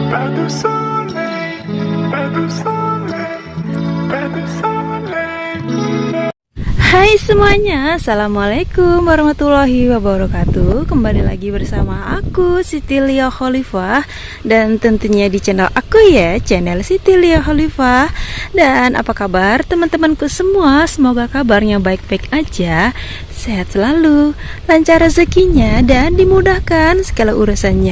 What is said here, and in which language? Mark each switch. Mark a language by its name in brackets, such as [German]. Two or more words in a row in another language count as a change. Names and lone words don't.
[French] du soleil, pas du soleil, pas du soleil. [Indonesian] Hai semuanya, [Arabic] السلام عليكم ورحمة الله وبركاته. [Indonesian] Kembali lagi bersama aku Siti Lia Khalifah, dan tentunya di channel aku ya, channel Siti Lia Khalifah. Dan apa kabar teman-temanku semua? Semoga kabarnya baik-baik aja, sehat selalu, lancar rezekinya, dan dimudahkan segala urusannya.